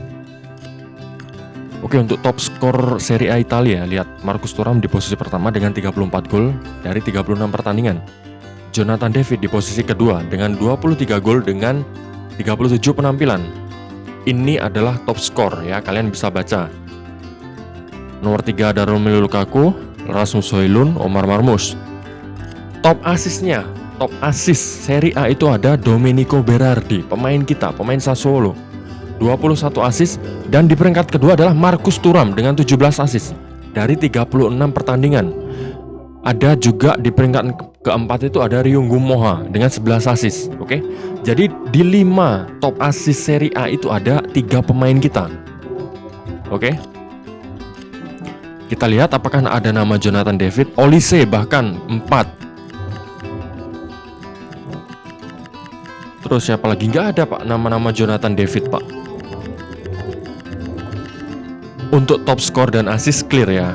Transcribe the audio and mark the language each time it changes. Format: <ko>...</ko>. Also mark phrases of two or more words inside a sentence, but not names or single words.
<id>Oke, untuk top skor Serie A Italia, lihat Marcus Thuram di posisi pertama dengan 34 gol dari 36 pertandingan. Jonathan David di posisi kedua dengan 23 gol dengan 37 penampilan. Ini adalah top skor ya, kalian bisa baca. Nomor 3 ada Romelu Lukaku, Rasmus Højlund, Omar Marmoush.</id> <en>Top assist-</en> <id>nya,</id> <en>top assist</en> <id>Serie A itu ada Domenico Berardi, pemain kita, pemain Sassuolo, 21 assist. Dan di peringkat kedua adalah Marcus Thuram dengan 17 assist dari 36 pertandingan. Ada juga di peringkat keempat itu ada Ryungu Moha dengan 11 assist. Oke. Jadi di 5</id> <en>top assist</en> <id>Serie A itu ada 3 pemain kita. Oke. Kita lihat apakah ada nama Jonathan David, Olise bahkan 4. Terus siapa lagi? Nggak ada Pak nama-nama Jonathan David Pak. Untuk top skor dan</id> <en>assist clear</en> <id>ya.</id>